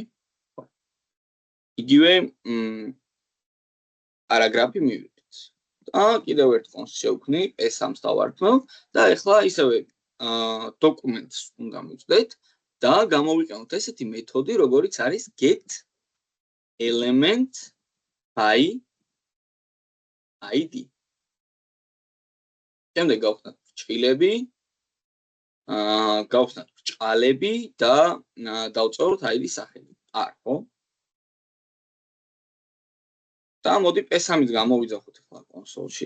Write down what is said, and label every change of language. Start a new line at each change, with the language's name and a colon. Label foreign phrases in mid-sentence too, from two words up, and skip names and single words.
Georgian: იგივე პარაგრაფი მივიღეთ. და კიდევ ერთ კონსოლს შევქმნი, p3-ს დავარქმევ და ახლა ისევე documents უნდა მივწვდეთ და გამოვიყენოთ ესეთი მეთოდი, როგორიც არის
English: get element by ID.
Georgian: შემდეგ გავხსნათ ჭილები, გავხსნათ ჭალები და დავწეროთ ID-ის სახელი. ხო? და მოდი p3-ით გამოვიძახოთ ახლა კონსოლში.